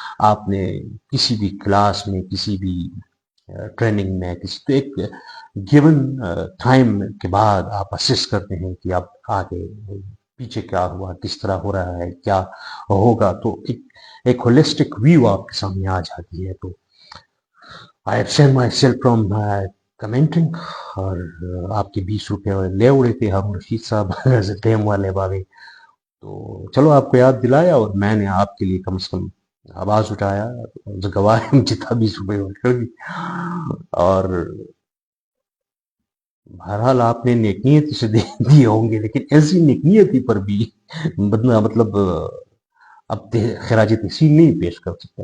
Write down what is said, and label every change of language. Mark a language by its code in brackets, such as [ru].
[ur] آپ نے کسی بھی کلاس میں, کسی بھی ٹریننگ میں, تو ایک گیون ٹائم کے بعد آپ اسیس کرتے ہیں کہ اب آگے پیچھے کیا ہوا, کس طرح ہو رہا ہے, کیا ہوگا, تو ایک ہولسٹک ویو آپ کے سامنے آ جاتی ہے. [en] تو I abstain myself from commenting. [ur] اور آپ کے $20 لے اڑے تھے ہم رشید صاحب ڈیم والے بابے, تو چلو آپ کو یاد دلایا, اور میں نے آپ کے لیے کم سے کم آواز اٹھایا, گواہ جتنا $20 اور بہرحال آپ نے نیک نیت سے دیے ہوں گے, لیکن ایسی نیک نیتی پر بھی مطلب اب خراج تحسین نہیں پیش کر سکتا.